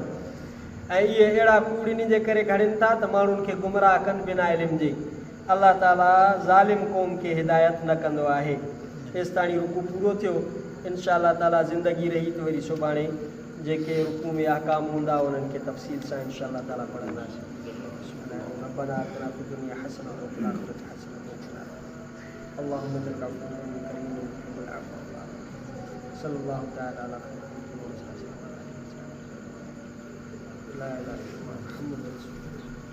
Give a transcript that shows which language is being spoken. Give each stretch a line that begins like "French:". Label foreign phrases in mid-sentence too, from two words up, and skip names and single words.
Sindhi: ऐं इहे अहिड़ा कूड़ इन जे करे घड़नि था त माण्हुनि खे गुमराह कनि बिना इल्म जे। अलाह ताला ज़ालिम क़ौम खे हिदायत न कंदो आहे। तेसि ताणी रुकू पूरो थियो।
Arabic: إن شاء الله تعالى
Sindhi: ज़िंदगी रही त वरी सुभाणे जेके रुकू में अहकाम हूंदा उन्हनि खे तफ़सील सां
Arabic: إن شاء الله تعالى
Sindhi: पढ़ंदासीं।
Arabic: ربنا آتنا في الدنيا حسنة وفي الآخرة حسنة وقنا اللهم إنك عفو كريم تحب العفو فاعف صلى الله تعالى على خير الخلق لا إله إلا الله محمد رسول الله.